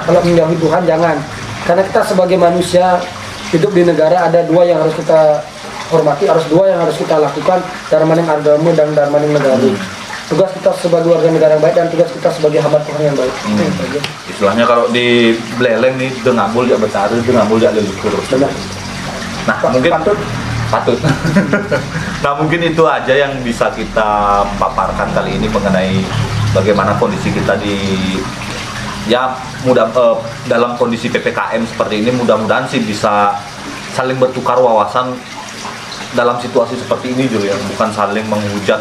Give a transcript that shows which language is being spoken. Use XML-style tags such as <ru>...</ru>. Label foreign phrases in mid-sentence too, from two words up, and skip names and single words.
<id>Kalau menjauhi Tuhan jangan. Karena kita sebagai manusia hidup di negara, ada dua yang harus kita hormati, harus dua yang harus kita lakukan, darmaning agama dan darmaning negara. Tugas kita sebagai warga negara yang baik dan tugas kita sebagai hamba Tuhan yang baik. Istilahnya kalau di Beleng nih,</id> <ban>dengambul ya betara, dengambul ya leluhur.</ban> <id>Nah mungkin patut. Nah mungkin itu aja yang bisa kita paparkan kali ini mengenai bagaimana kondisi kita dalam kondisi PPKM seperti ini. Mudah-mudahan sih bisa saling bertukar wawasan dalam situasi seperti ini Jul, ya, bukan saling menghujat,</id>